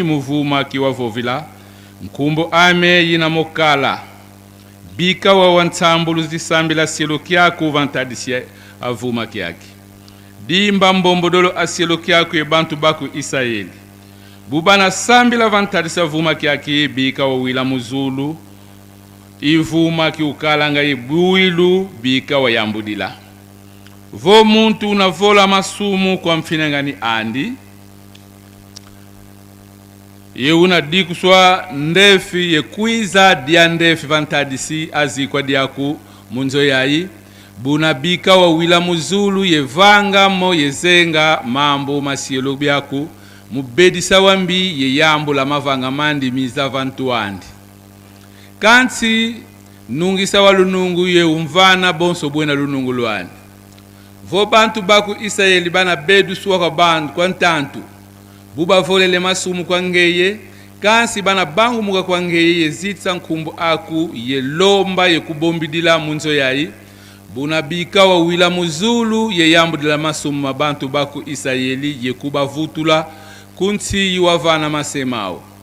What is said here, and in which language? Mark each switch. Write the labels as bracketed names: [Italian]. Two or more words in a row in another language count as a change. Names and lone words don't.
[Kongo] muvuma kiwa vovila mkumbo ame yina mokala bika wa wantsambulu tisambila silo kiaku vantadisi ya avuma kiaki dimba mbombodolo asilo kiaku ye bantu baku Israeli bubana sambila vantadisa vuma kiaki bika wa wila muzulu ivuma kiukalanga ibuilu bika wa yambudila vo muntu na vola masumu kwa mfinengani andi ye una dikuswa ndefi ye kuiza dia ndefi vantadisi azikwa diaku munzo yayi buna bika wa wila muzulu ye vanga mo ye zenga mambo masielo biaku mubedisa wambi ye yambo la mavanga mandi miza vantu andi kansi nungisa walunungu ye umvana bonso bwena lunungu luani vo bantu baku Israeli bana bedu suwa kwa bandu kwa ntantu buba volele masumu kwa ngeye kansi bana bangu muka kwa ngeye ye zitsa nkumbu aku ye lomba ye kubombidila munzo yayi buna bika wa wila muzulu ye yambo dila masumu mabantu baku Israeli ye kuba vutula kunti yuwavana masemao